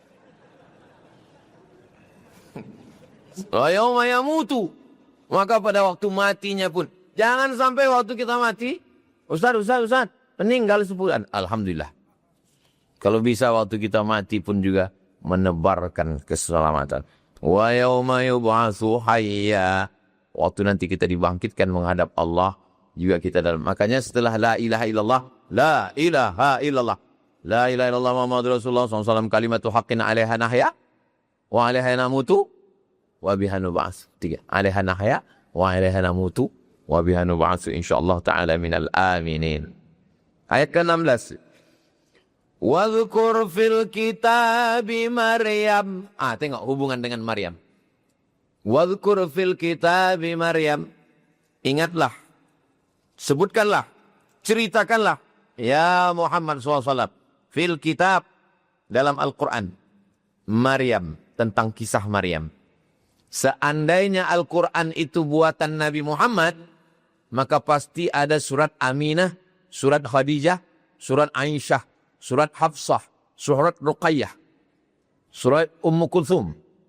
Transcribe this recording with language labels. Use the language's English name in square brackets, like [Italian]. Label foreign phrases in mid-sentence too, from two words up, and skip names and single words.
[Arabic] يوم يموت, [Indonesian] maka pada waktu matinya pun jangan sampai waktu kita mati Ustaz meninggal sebulan. Alhamdulillah. Kalau bisa waktu kita mati pun juga menebarkan keselamatan. [Arabic] ويوم يبعث حيا, [Indonesian] waktu nanti kita dibangkitkan menghadap Allah juga kita dalam. Makanya setelah [Arabic] لا إله إلا الله، لا إله إلا الله، لا إله إلا الله محمد رسول الله ﷺ، كلمة حق عليها نحيا وعليها نموت وبها نبعث. 3. عليها نحيا وعليها نموت وبها نبعث إن شاء الله تعالى من الآمنين. [Indonesian] Ayat ke-16. [Arabic] واذكر في الكتاب مريم. [Indonesian] Tengok hubungan dengan Maryam. [Arabic] واذكر في الكتاب مريم. [Indonesian] Ingatlah, sebutkanlah, ceritakanlah ya Muhammad SAW [Arabic] في الكتاب, [Indonesian] dalam Al-Quran, Maryam, tentang kisah Maryam. Seandainya Al-Quran itu buatan Nabi Muhammad, maka pasti ada surat Aminah, surat Khadijah, surat Aisyah, surat Hafsah, surat Ruqayyah, surat Ummu Kulthum.